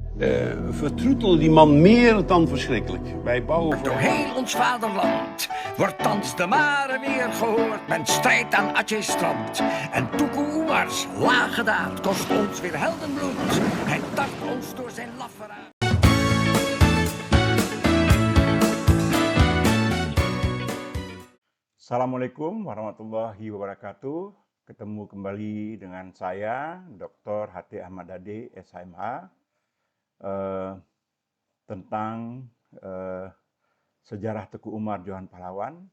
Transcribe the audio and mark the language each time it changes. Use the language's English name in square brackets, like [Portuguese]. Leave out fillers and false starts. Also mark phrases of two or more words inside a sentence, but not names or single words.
[Dutch] vertroetelen die man meer dan verschrikkelijk. Wij bouwen Door heel ons vaderland wordt thans de mare weer gehoord. Men strijdt aan Aceh's strand. En Tuku Umars lage daad kost ons weer heldenbloed. Hij tart ons door zijn lafferaad. [Arabic] Assalamualaikum warahmatullahi wabarakatuh. [Indonesian] Ketemu kembali dengan saya, Dr. H.T. Ahmad Dade, SHMH, tentang sejarah Teku Umar Johan Pahlawan.